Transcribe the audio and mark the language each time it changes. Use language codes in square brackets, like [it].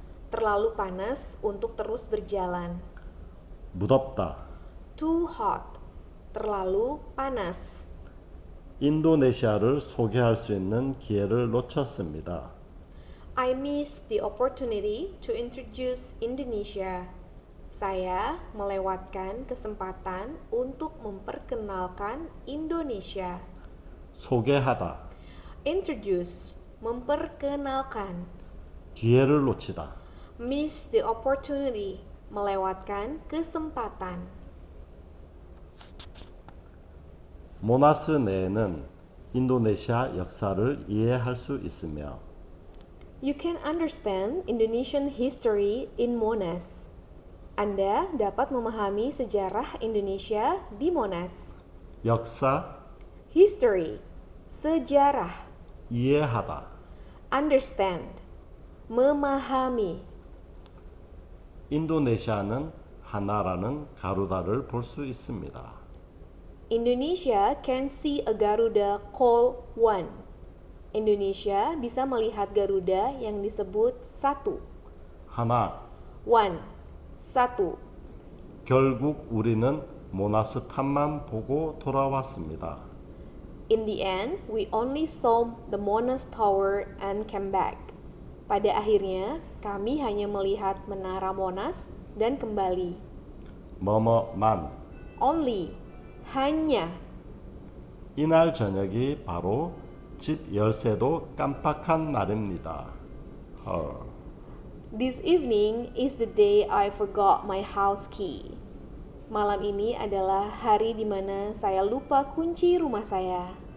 [id] Terlalu panas untuk terus berjalan. [ko] 무덥다, [en] Too hot. [id] Terlalu panas. [ko] 인도네시아를 소개할 수 있는 기회를 놓쳤습니다. [en] I missed the opportunity to introduce Indonesia. [id] Saya melewatkan kesempatan untuk memperkenalkan Indonesia. [ko] 소개하다, [en] Introduce, memperkenalkan. [ko] 기회를 놓치다. [en] Miss the opportunity, [id] melewatkan kesempatan. [ko] 모나스 내에는 인도네시아 역사를 이해할 수 있으며 [en] You can understand Indonesian history in Monas. [id] Anda dapat memahami sejarah Indonesia di Monas. [ko] 역사, [en] History, sejarah. [ko] 이해하다. [en] Understand, memahami. [ko] 인도네시아는 하나라는 가루다를 볼 수 있습니다. [en] Indonesia can see a Garuda called one. [id] Indonesia bisa melihat Garuda yang disebut satu. [ko] 하나, [en] One, satu. [ko] 결국 우리는 모나스 탑만 보고 돌아왔습니다. [en] In the end, we only saw the Monas Tower and came back. [id] Pada akhirnya, kami hanya melihat menara Monas dan kembali. [ko] 뭐뭐만. [en] Only, hanya. [ko] 이날 저녁이 바로 집 열쇠도 깜빡한 날입니다. 헐. [en] This evening is the day I forgot my house key. [id] Malam ini adalah hari di mana saya lupa kunci rumah saya.